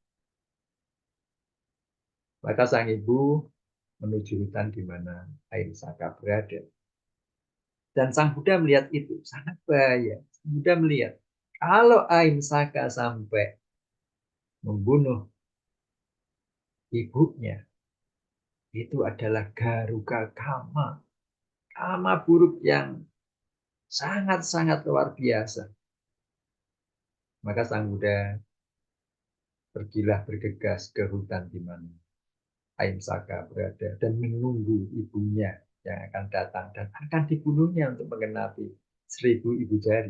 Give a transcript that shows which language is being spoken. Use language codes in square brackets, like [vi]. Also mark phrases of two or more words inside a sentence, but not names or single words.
[id] Maka sang ibu menuju hutan di mana Ahimsaka berada. Dan Sang Buddha melihat itu sangat bahaya. Sang Buddha melihat kalau Ahimsaka sampai membunuh ibunya, itu adalah [pi] garuka kama. [id] Kama buruk yang sangat-sangat luar biasa. Maka Sang Buddha pergilah bergegas ke hutan di mana Ahimsaka berada dan menunggu ibunya yang akan datang dan akan dibunuhnya untuk mengenapi 1000 ibu jari.